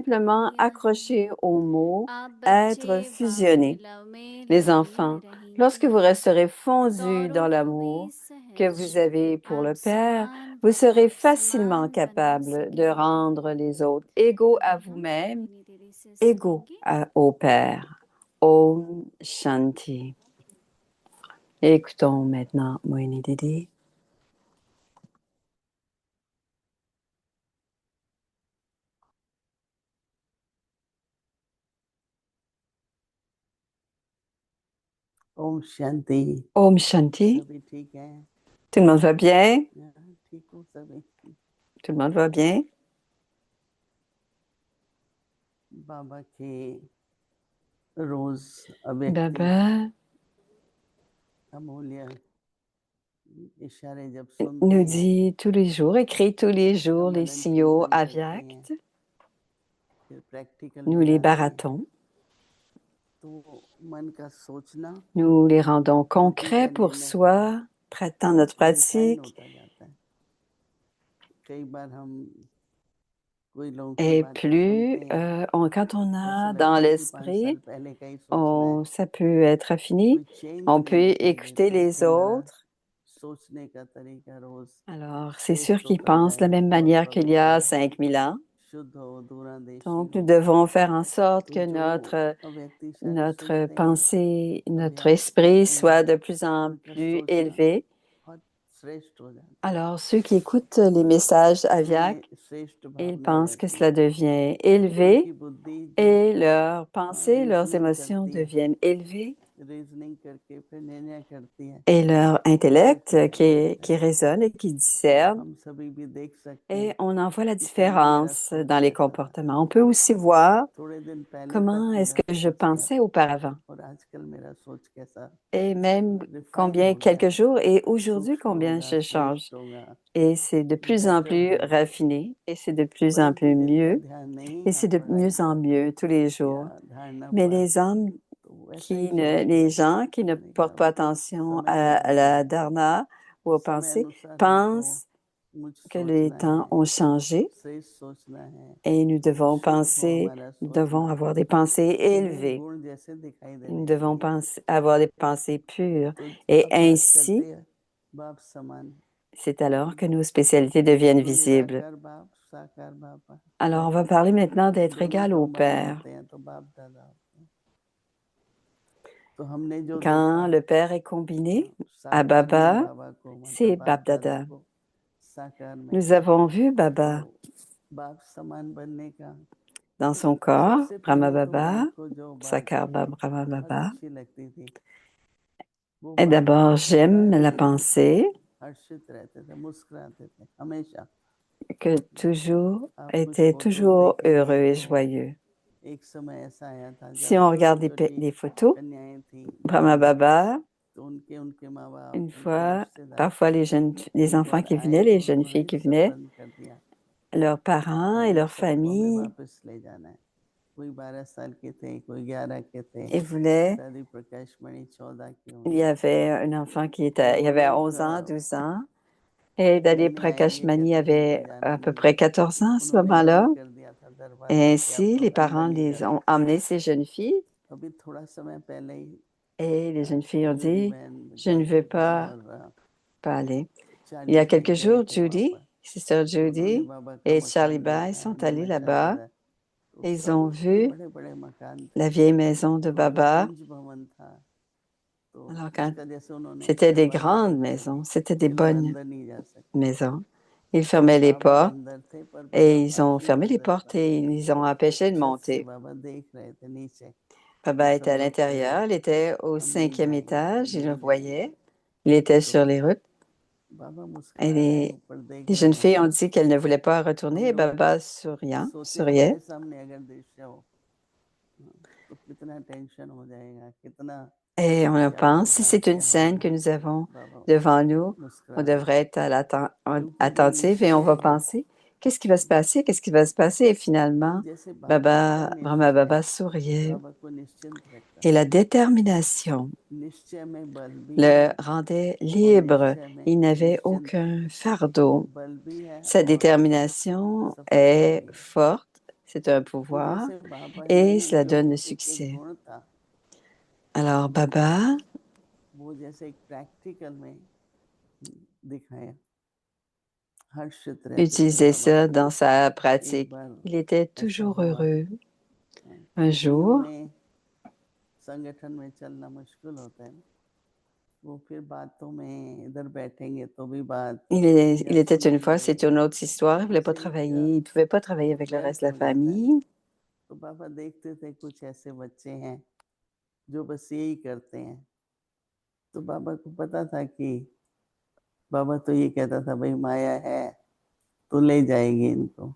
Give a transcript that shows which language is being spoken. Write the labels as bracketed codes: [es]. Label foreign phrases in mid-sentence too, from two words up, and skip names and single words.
[fr] simplement accroché au mot [hi] आप [fr] être [hi] बच्चे बाग [fr] fusionné. [hi] लव में [fr] Les [hi] लगे [fr] enfants, lorsque vous [hi] रहेंगे [fr] resterez fondus [hi] दौड़ो [fr] dans [hi] कभी [fr] l'amour que [hi] सहज [fr] vous avez pour [hi] आप [fr] le Père, [hi] समान [fr] vous serez [hi] आप [fr] facilement [hi] समान बना [fr] capable de [hi] सकेंगे [fr] rendre les autres égaux [hi] तो [fr] à [hi] हम [fr] vous-même, [hi] मोहिनी दीदी से [fr] égaux [hi] सुनेंगे [fr] au Père. [hi] ओम शांति. [fr] Écoutons maintenant Mohini Didi. [hi] ओम शांति। ओम शांति. सभी ठीक है? [fr] Tout le monde va bien? [hi] ठीक हो सभी? [fr] Tout le monde va bien? [hi] बाबा के रोज अव्यक्ति Baba अमूल्य इशारे जब सुनते [fr] nous [hi] हैं, [fr] dit tous les jours, écrit tous les jours les [hi] मनन [fr] signaux [hi] चिंतन करते हैं, [fr] avyakts. [hi] फिर प्रैक्टिकल [fr] Nous [hi] में [fr] les [hi] लाते हैं, [fr] baratons, [hi] तो मन का सोचना [fr] nous les rendons [hi] कृति [fr] concrets [hi] का [fr] pour [hi] निर्णय [fr] soi, dans notre [hi] रिफाइन [fr] pratique. [hi] होता जाता है। कई बार हम कोई लोगों की [fr] Et [hi] बातें [fr] plus, [hi] सुनते हैं, [fr] quand on [hi] ऐसा [fr] a dans [hi] लगता है कि 5 साल [fr] l'esprit, [hi] पहले का ही सोचना है, [fr] ça peut être [hi] कोई [fr] affiné, [hi] चेंज [fr] on [hi] नहीं [fr] peut [hi] दिखाई [fr] écouter [hi] देता। [fr] les [hi] हमारा [fr] autres. [hi] सोचने का तरीका रोज [fr] Alors, c'est sûr [hi] श्रेष्ठ [fr] qu'ils [hi] होता [fr] pensent de la [hi] जाएगा, [fr] même [hi] रोज [fr] manière qu'il y [hi] पवित्र [fr] a [hi] हो, [fr] 5000 ans. [hi] शुद्ध हो, दूरांदेशी [fr] Donc, nous [hi] हो। [fr] devons faire en sorte [hi] तो [fr] que [hi] जो [fr] notre, [hi] अव्यक्ति सारे [fr] notre [hi] सुनते हैं, [fr] pensée, notre [hi] अभ्यास [fr] esprit [hi] करते हैं, [fr] soit de plus en [hi] उनका [fr] plus [hi] सोचना [fr] élevé. [hi] बहुत श्रेष्ठ हो जाता [fr] Alors, ceux qui écoutent les messages [hi] है, उनमें [fr] aviaques, [hi] श्रेष्ठ [fr] ils [hi] भावना [fr] pensent que [hi] रहती [fr] cela [hi] है। [fr] devient [hi] तो [fr] élevé [hi] उनकी बुद्धि जो [fr] et leurs pensées, leurs [hi] रीजनिंग [fr] émotions [hi] करती है, [fr] deviennent élevées [hi] रीजनिंग करके फिर निर्णय करती है, [fr] et leur [hi] फर्क [fr] intellect [hi] पता चलता [fr] qui [hi] है। [fr] résonne et qui [hi] तो [fr] discerne. [hi] हम सभी भी देख सकते [fr] Et [hi] हैं [fr] on en voit la [hi] कि कल मेरा [fr] différence [hi] सोच [fr] dans les [hi] कैसा था, [fr] comportements. On peut aussi voir [hi] थोड़े दिन पहले तक [fr] comment est-ce [hi] मेरा [fr] que je [hi] सोच क्या [fr] pensais [hi] था [fr] auparavant [hi] और आजकल मेरा सोच कैसा [fr] et même [hi] रिफाइन [fr] combien [hi] हो गया [fr] quelques [hi] है, [fr] jours et aujourd'hui [hi] सूक्ष्म [fr] combien [hi] होगा, [fr] je change. [hi] श्रेष्ठ होगा, [fr] Et c'est de plus en [hi] बेटर [fr] plus [hi] होगा। [fr] raffiné et c'est de plus en [hi] परंतु [fr] plus [hi] जिनका [fr] mieux [hi] ध्यान नहीं [fr] et [hi] है [fr] c'est de [hi] पढ़ाई [fr] mieux en [hi] पर [fr] mieux tous les [hi] या [fr] jours. [hi] धारणा [fr] Mais [hi] पर, [fr] les hommes [hi] तो वैसा ही चलते [fr] les [hi] हैं। [fr] gens qui ne [hi] मैंने कहा [fr] portent pas attention [hi] समय [fr] à [hi] बदलता [fr] la [hi] है, [fr] dharma ou aux [hi] समय [fr] pensées [hi] अनुसार हमको [fr] pensent [hi] मुझ [fr] que les [hi] सोचना [fr] temps [hi] है, [fr] ont changé [hi] श्रेष्ठ सोचना है, [fr] et nous devons [hi] शुद्ध हो [fr] penser, [hi] हमारा [fr] nous [hi] सोचना, [fr] devons avoir des pensées [hi] उन्हीं [fr] élevées. [hi] गुण जैसे दिखाई [fr] Nous [hi] देने [fr] devons [hi] चाहिए। [fr] avoir des pensées pures. [hi] तो [fr] Et [hi] अभ्यास करते [fr] ainsi, [hi] हैं बाप समान, [fr] c'est alors que nos spécialités deviennent [hi] तो [fr] visibles. [hi] निराकार बाप साकार बाप [fr] Alors, on va parler maintenant d'être [hi] दोनों [fr] égal au [hi] कंबाइन [fr] Père. [hi] होते हैं तो बाप दादा होते हैं। तो हमने जो [fr] Quand [hi] देखा [fr] le Père est combiné à [hi] साकार में Baba, बाबा को, मतलब [fr] c'est [hi] बाप Bab दादा Dada. को साकार में, [fr] Nous avons vu [hi] तो Baba बाप समान बनने का [fr] dans son corps, [hi] सबसे Brahma पहली तो Baba, हमको जो बात Sakar Brahma बहुत Baba. अच्छी लगती थी, वो [fr] Et [hi] बाप [fr] d'abord, j'aime [hi] सदा [fr] la [hi] ही [fr] pensée [hi] हर्षित रहते थे, मुस्कुराते थे हमेशा। [fr] que toujours [hi] आप कुछ [fr] était [hi] फोटोज [fr] toujours [hi] देखेंगे [fr] heureux et [hi] तो [fr] joyeux. [hi] एक समय ऐसा आया था [fr] Si [hi] जब [fr] on [hi] छोटी [fr] regarde [hi] छोटी [fr] les photos, [hi] कन्याएं थी, Brahma Baba, तो उनके उनके माँ बाप, [fr] une [hi] उनके [fr] fois, [hi] रिश्तेदार [fr] parfois les [hi] कई [fr] enfants [hi] बार [fr] qui [hi] आए [fr] venaient, [hi] तो [fr] les jeunes [hi] उन्होंने [fr] filles qui [hi] सब [fr] venaient, [hi] बंद कर दिया, [fr] leurs parents et [hi] बोले [fr] leurs [hi] सबको हमें [fr] familles, [hi] वापस ले जाना है। कोई 12 साल के थे, कोई 11 के थे, [fr] ils voulaient, [hi] दादी प्रकाश मणि 14 की [fr] il y [hi] होंगी। [fr] avait un enfant [hi] तो [fr] il y [hi] वो [fr] avait [hi] लोग [fr] 11 ans, 12 ans, et Dali [hi] नहीं Prakash आएंगे Mani कहते थे तो [fr] avait [hi] जाने [fr] à peu [hi] नहीं [fr] près [hi] देते थे। [fr] 14 ans à ce [hi] उन्होंने [fr] moment-là. [hi] बंद कर दिया था दरवाजा [fr] Et [hi] कि आप [fr] ainsi, [hi] लोग [fr] les [hi] अंदर [fr] parents [hi] नहीं जा [fr] les ont [hi] सकते। [fr] emmené ces jeunes filles, [hi] अभी थोड़ा समय पहले ही [fr] et les jeunes filles ont [hi] जुदी [fr] dit, [hi] बहन [fr] je ne veux [hi] और [fr] pas aller. Il y [hi] चार्ली [fr] a [hi] भाई [fr] quelques [hi] गए [fr] jours, [hi] थे वहाँ Judy, पर, Sister तो उन्होंने Judy बाबा का [fr] et Charlie [hi] मकान Bai देखा, [fr] sont allés [hi] निर्मल [fr] là-bas [hi] शांतिदा, तो [fr] et ils [hi] सब [fr] ont vu [hi] बड़े बड़े मकान थे। [fr] la vieille maison de [hi] तो वो Baba. कुंज भवन था, तो [fr] Alors, quand [hi] उसका जैसे उन्होंने [fr] c'était des [hi] दरवाजे [fr] grandes [hi] बंद कर [fr] maisons, [hi] दिए [fr] c'était des [hi] कि लोग [fr] bonnes [hi] अंदर नहीं जा सकते। [fr] maisons. Ils [hi] तो [fr] fermaient les [hi] बाबा [fr] portes [hi] अंदर थे पर बाबा [fr] et ils [hi] पास [fr] ont [hi] में [fr] fermé les [hi] अंदर [fr] portes [hi] था, [fr] et ils ont empêché de [hi] छत से [fr] monter. [hi] बाबा देख रहे थे नीचे कि [fr] Baba était [hi] सब [fr] à [hi] लोग चले [fr] l'intérieur, il était au [hi] हम नहीं 5e जाएंगे, [fr] étage, il le [hi] नहीं जाएंगे। [fr] voyait, il était [hi] तो [fr] sur les routes [hi] बाबा [fr] et [hi] मुस्कुरा रहे हैं, ऊपर देख [fr] les [hi] रहे [fr] jeunes [hi] हैं। [fr] filles ont dit qu'elles ne voulaient pas retourner [hi] हम [fr] et [hi] लोग Baba सोचे [fr] souriait. [hi] हमारे सामने अगर दृश्य हो तो कितना टेंशन हो जाएगा, कितना [fr] Et on [hi] क्या [fr] pense, si [hi] होगा, [fr] c'est une [hi] क्या [fr] scène [hi] होगा। [fr] que nous avons [hi] बाबा [fr] devant nous, on [hi] मुस्कुरा रहे [fr] devrait [hi] थे, [fr] être [hi] क्योंकि जो [fr] attentif et on va [hi] निश्चय है, [fr] penser, qu'est-ce qui va se passer? Qu'est-ce qui va se passer? Et [hi] तो [fr] finalement, [hi] जैसे बाबा का Brahma निश्चय [fr] Baba souriait [hi] बाबा को निश्चिंत रखता [fr] et [hi] था। [fr] la détermination [hi] निश्चय में बल भी है [fr] le rendait [hi] और [fr] libre. [hi] निश्चय में [fr] Il n'avait [hi] निश्चिंत है। [fr] aucun [hi] तो [fr] fardeau. [hi] बल भी है [fr] Sa [hi] और [fr] détermination [hi] सफलता [fr] est [hi] भी है। [fr] forte, c'est un [hi] तो [fr] pouvoir [hi] जैसे बाबा [fr] et [hi] में [fr] cela [hi] जो [fr] donne le [hi] एक [fr] succès. [hi] गुण था, Alors Baba वो जैसे एक प्रैक्टिकल में दिखाया। हर्षित रहते थे [fr] utilisait [hi] बाबा। [fr] ça dans sa [hi] एक [fr] pratique. [hi] बार [fr] Il était [hi] ऐसा [fr] toujours [hi] हुआ [fr] heureux. Un [hi] छुट्टियों [fr] jour, [hi] में संगठन में चलना मुश्किल होता है ना, वो फिर बातों में इधर बैठेंगे तो भी बात या [fr] il était une fois, [hi] सुनेंगे, [fr] c'est une autre histoire, il ne voulait pas [hi] जैसे [fr] travailler, [hi] एक [fr] il ne pouvait pas travailler avec le reste [hi] व्यर्थ [fr] de la [hi] हो जाता है ना। [fr] famille. [hi] तो बाबा देखते थे कुछ ऐसे बच्चे हैं जो बस यही करते हैं, तो बाबा को पता था कि बाबा तो ये कहता था भाई माया है तो ले जाएगी इनको।